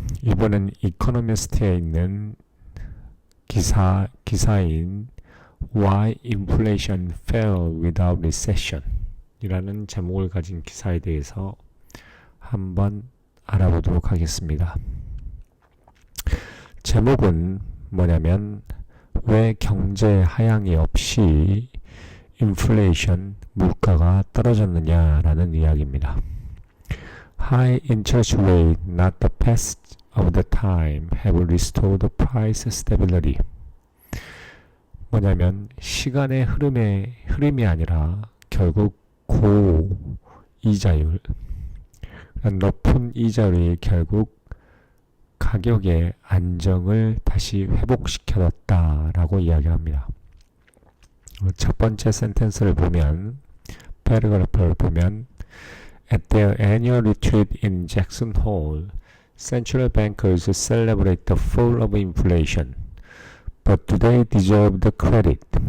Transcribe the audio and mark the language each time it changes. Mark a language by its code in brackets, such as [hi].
[ko] 이번엔 이코노미스트에 있는 기사인 [en] Why Inflation Fell Without Recession [ko] 이라는 제목을 가진 기사에 대해서 한번 알아보도록 하겠습니다. 제목은 뭐냐면 왜 경제 하향이 없이 인플레이션, 물가가 떨어졌느냐라는 이야기입니다. [en] High interest rate, not the passage of the time, have restored the price stability. [ko] 뭐냐면 시간의 흐름이 아니라 결국 고이자율, 높은 이자율이 결국 가격의 안정을 다시 회복시켜줬다라고 이야기합니다. 첫 번째 센텐스를 보면, 패러그래프를 보면 [en] At their annual retreat in Jackson Hole, central bankers celebrate the fall of inflation, but do they deserve the credit?